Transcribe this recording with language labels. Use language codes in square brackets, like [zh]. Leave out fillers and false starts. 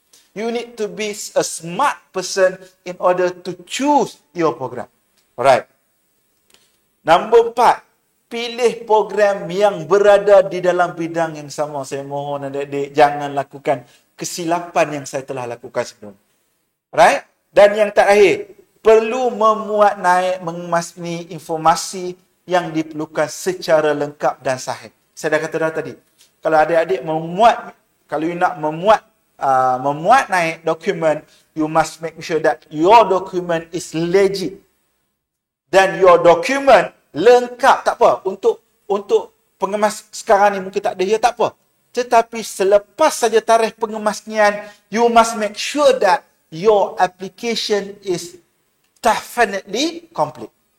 [en] You need to be a smart person in order to choose your program. Alright. [ms] Nombor 4, pilih program yang berada di dalam bidang yang sama. Saya mohon adik-adik jangan lakukan kesilapan yang saya telah lakukan sebelum. [en] Right? [ms] Dan yang terakhir, perlu memuat naik mengemas ni informasi yang diperlukan secara lengkap dan sahih. Saya dah kata dah tadi. Kalau adik-adik kalau [en] you [ms] nak memuat naik dokumen, [en] you must make sure that your document is legit. [ms] Dan [en] your document [ms] lengkap, tak apa. Untuk pengemas sekarang ni mungkin tak ada, ya tak apa. Tetapi selepas saja tarikh pengemasnian, [en] you must make sure that your application is definitely complete.